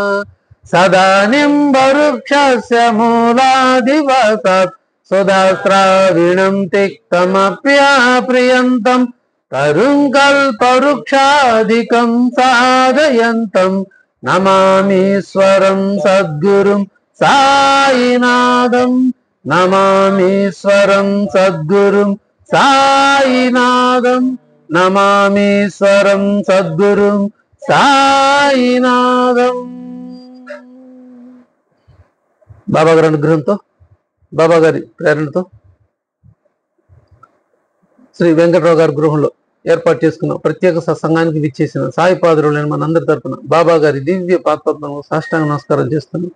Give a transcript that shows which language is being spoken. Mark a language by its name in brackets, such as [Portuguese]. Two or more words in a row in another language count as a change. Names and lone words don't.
[Sanskrit] सदानिम्बवृक्षस्य मूलादिवसात् सुधास्राविणं तिक्तमप्याप्रियन्तं तरुं कल्पवृक्षादिकं साधयन्तं नमामीश्वरं सद्गुरुं साईनाथं। नमामीश्वरं सद्गुरुं साईनाथं। नमामीश्वरं सद्गुरुं साईनाथं। [Telugu] బాబా గారి అనుగ్రహంతో, బాబా గారి ప్రేరణతో శ్రీ వెంకటరావు గారి గృహంలో ఏర్పాటు చేసుకున్న ప్రత్యేక సత్సంగానికి విచ్చేసిన సాయి పాదురులైన మనందరి తరపున బాబా గారి దివ్య పాదపద్మకు సాష్టాంగ నమస్కారం చేస్తున్నాం.